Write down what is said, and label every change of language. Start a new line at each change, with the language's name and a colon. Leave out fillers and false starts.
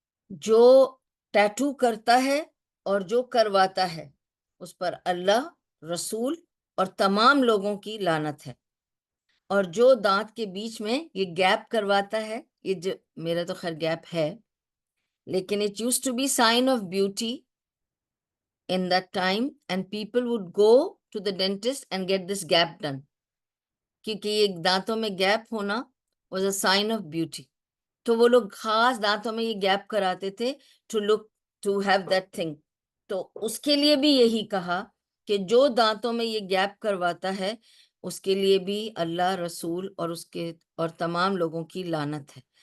Urdu: جو ٹیٹو کرتا ہے اور جو کرواتا ہے اس پر اللہ، رسول اور تمام لوگوں کی لعنت ہے. اور جو دانت کے بیچ میں یہ گیپ کرواتا ہے، یہ جو میرا تو خیر گیپ ہے، لیکن
English: it used to be sign of beauty in that time and people would go to the dentist and get this gap done.
Urdu: کیونکہ یہ دانتوں میں گیپ ہونا
English: was a sign of beauty.
Urdu: تو وہ لوگ خاص دانتوں میں یہ گیپ کراتے تھے
English: to have that thing.
Urdu: تو اس کے لیے بھی یہی کہا کہ جو دانتوں میں یہ گیپ کرواتا ہے اس کے لیے بھی اللہ، رسول اور تمام لوگوں کی لعنت ہے.